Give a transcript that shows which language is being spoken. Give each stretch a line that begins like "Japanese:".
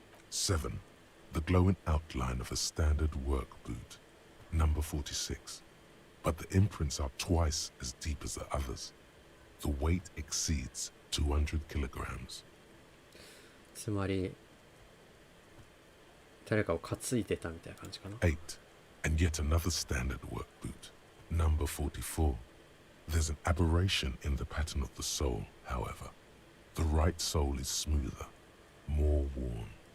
English: Seven. The glowing outline of a standard work boot, number 46. But the imprints are twice as deep as the others. The weight exceeds 200 kilograms.
Japanese: つまり誰かを担いでたみたいな感じかな。
English: 8. And yet another standard work boot, number 44. There's an aberration in the pattern of the sole, however. The right sole is smoother, more worn.